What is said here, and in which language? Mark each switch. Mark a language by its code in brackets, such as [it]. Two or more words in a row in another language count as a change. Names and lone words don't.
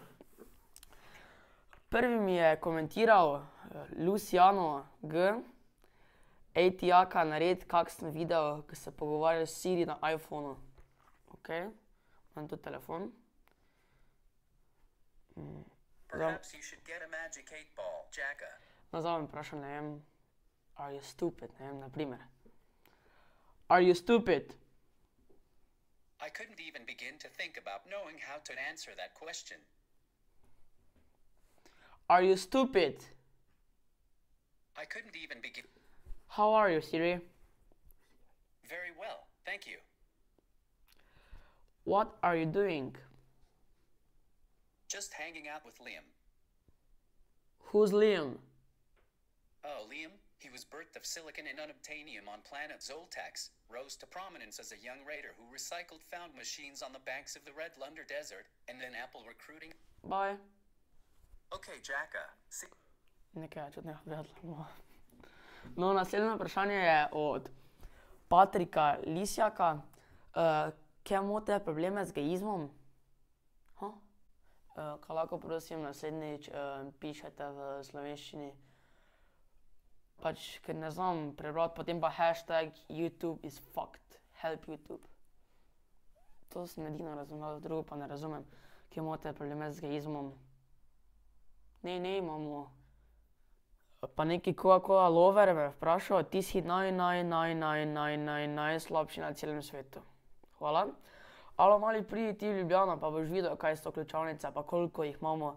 [sl] Prvi mi je komentiral Luciano G. Ej ti Jaka, naredi kakšen video, ko se pogovarjaš s Siri na iPhonu. Ok, imam tudi telefon. Nazaj me vprašal, ne vem, [en] are you stupid, [sl] ne vem, na primer. [en] Are you stupid? I couldn't even begin to think about knowing how to answer that question. Are you stupid? I couldn't even begin. How are you, Siri? Very well, thank you. What are you doing? Just hanging out with Liam. Who's Liam? Oh, Liam? He was birthed of silicon and unobtainium on planet Zoltax, rose to prominence as a young raider who recycled found machines on the banks of the Red Lunder Desert, and then Apple recruiting. Bye. Okay, Jacka. [sl] Nekaj čudnega vedla. No, naslednje vprašanje je od Patrika Lisjaka. Kje imate probleme z gejizmom? Kaj lahko prosim naslednjič pišete v slovenščini? Pač, ker ne znam prebrati, potem pa hashtag [en] YouTube is fucked. Help YouTube. [sl] To sem edino razumel, drugo pa ne razumem. Kje imate probleme z gejizmom? Ne imamo. Pa neki Coca-Cola lover me je vprašal, ti si najslabši na celem svetu. Hvala. Alo, mali pridi ti v Ljubljano, pa boš videl, kaj so ključavnice, pa koliko jih imamo.